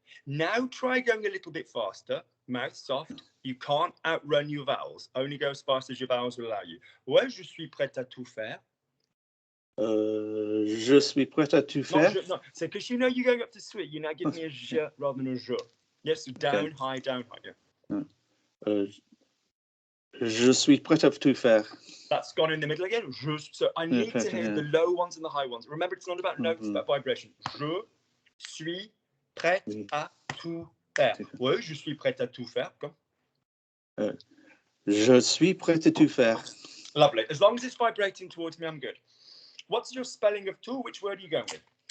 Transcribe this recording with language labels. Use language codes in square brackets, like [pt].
[en] Now try going a little bit faster. Mouth soft. You can't outrun your vowels. Only go as fast as your vowels will allow you. [fr] Ouais, je suis prêt à tout faire. Je suis prêt à tout faire. [en] No, so because you know you're going up to suis, you now give me a je rather than a je. Yes, so down, Okay. high, down, high. Yeah. [fr] Je suis prêt à tout faire. [en] That's gone in the middle again. So I need to hear the low ones and the high ones. Remember, it's not about notes, it's about vibration. [fr] Je suis prêt à tout faire. Oui, je suis prêt à tout faire. [en] Come. [fr] Je suis prêt à tout faire. [en] Lovely. As long as it's vibrating towards me, I'm good. What's your spelling of tout? Which word are you going with?